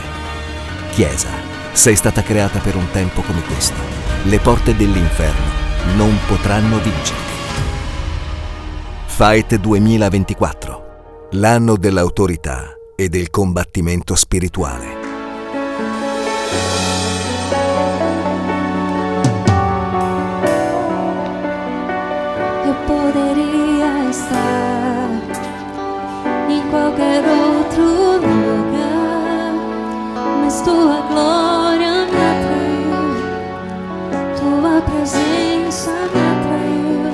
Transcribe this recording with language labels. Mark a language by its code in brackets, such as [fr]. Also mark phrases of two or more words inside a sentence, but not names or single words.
[it] Chiesa, sei stata creata per un tempo come questo. Le porte dell'inferno non potranno vincerti. Fight 2024, l'anno dell'autorità e del combattimento spirituale. [pt] Eu poderia estar em qualquer outro lugar, mas tua glória me atraiu, tua presença me atraiu.